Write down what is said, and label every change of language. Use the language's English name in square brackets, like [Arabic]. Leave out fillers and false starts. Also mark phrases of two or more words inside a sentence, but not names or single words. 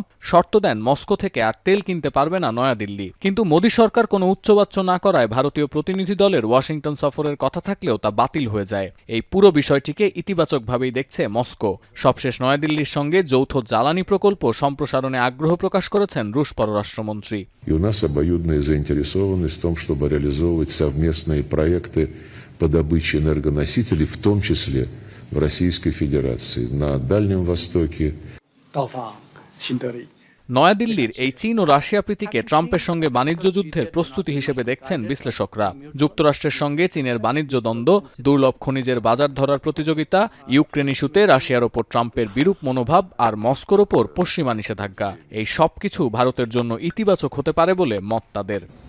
[Bangla] শর্ত দেন মস্কো থেকে আর তেল কিনতে পারবে না নয়াদিল্লি। কিন্তু মোদী সরকার কোনো উচ্চবাচ্য না করায় ভারতীয় প্রতিনিধি দলের ওয়াশিংটন সফরের কথা থাকলেও তা বাতিল হয়ে যায়। এই পুরো বিষয়টিকে ইতিবাচকভাবেই দেখছে মস্কো। সবশেষ নয়াদিল্লির সঙ্গে যৌথ জ্বালানি প্রকল্প সম্প্রসারণে আগ্রহ প্রকাশ করেছেন রুশ পররাষ্ট্রমন্ত্রী। [Russian] по добыче энергоносителей, в том числе в Российской Федерации, на Дальнем Востоке. [Bangla] নয়াদিল্লির এই চীন ও রাশিয়া প্রীতিকে ট্রাম্পের সঙ্গে বাণিজ্য যুদ্ধের প্রস্তুতি হিসেবে দেখছেন বিশ্লেষকরা। যুক্তরাষ্ট্রের সঙ্গে চীনের বাণিজ্য দ্বন্দ্ব, দুর্লভ খনিজের বাজার ধরার প্রতিযোগিতা, ইউক্রেন ইস্যুতে রাশিয়ার ওপর ট্রাম্পের বিরূপ মনোভাব আর মস্কোর ওপর পশ্চিমা নিষেধাজ্ঞা, এই সবকিছু ভারতের জন্য ইতিবাচক হতে পারে বলে মত তাদের।